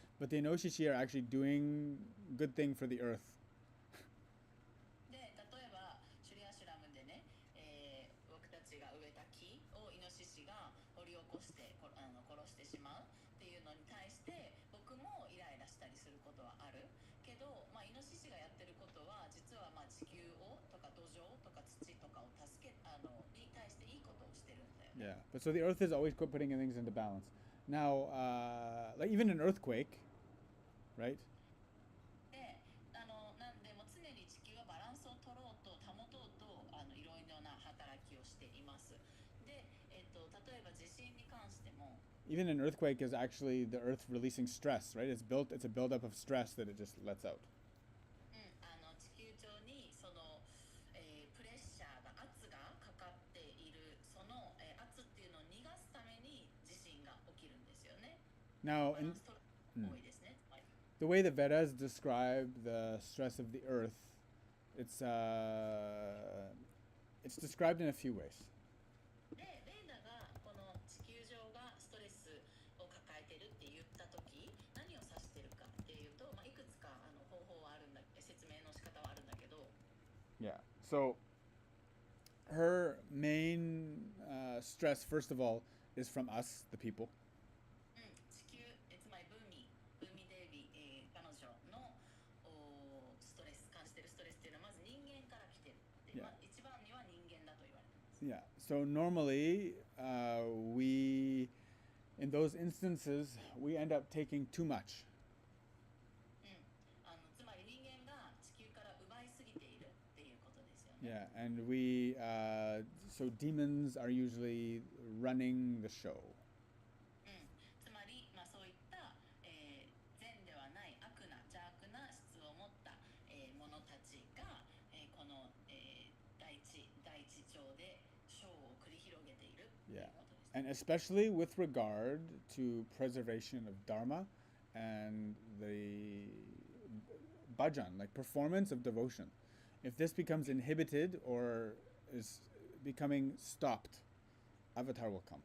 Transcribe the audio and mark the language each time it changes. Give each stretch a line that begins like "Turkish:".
English: But the inoshishi are actually doing good thing for the earth.
Japanese: で、例えばシュリアシュラムでね、僕たちが植えた木をイノシシが掘り起こして殺してしまうっていうのに対して僕もイライラしたりすることはあるけど、まあ、イノシシがやってることは実はまあ地球をとか土壌とか土とかをに対していいことをしてるんだよね。
English: Yeah, but so the earth is always putting things into balance. Now, like even an earthquake, right?
Japanese: で、なんでもう常に地球はバランスを取ろうと保とうといろいろな働きをしています。で、例えば地震に関しても
English: Even an earthquake is actually the earth releasing stress, right? It's a buildup of stress that it just lets out.
Japanese: 地球上にその、プレッシャーが圧がかかっているその、圧っていうのを逃がすために地震が起きるんですよね。
English: Now,
Japanese: バランス取る多いですね。はい
English: the way the Vedas describe the stress of the earth, it's described in a few ways.
Japanese: で、レーダがこの地球上がストレスを抱えてるって言ったとき、何を指してるかっていうと、まあ、いくつか方法はあるんだ、説明の仕方はあるんだけど、
English: Yeah. So her main stress, first of all, is from us, the people.
Japanese: 地球、つまりブーミデービー、彼女のストレス、感じてるストレスっていうのはまず人間から来てるって、
English: Yeah.
Japanese: まあ、一番には人間だと言われてます。
English: Yeah. So normally, in those instances, we end up taking too much.
Japanese: つまり人間が地球から奪いすぎているっていうことですよね。
English: Yeah, and so demons are usually running the show.
Japanese: つまり、まあ、そういった、善ではない悪な邪悪な質を持った、者たちが、この、大地上でショーを繰り広げているという
English: Yeah.
Japanese: ことです。
English: And especially with regard to preservation of dharma and the bhajan, like performance of devotion. If this becomes inhibited or is becoming stopped, avatar will come.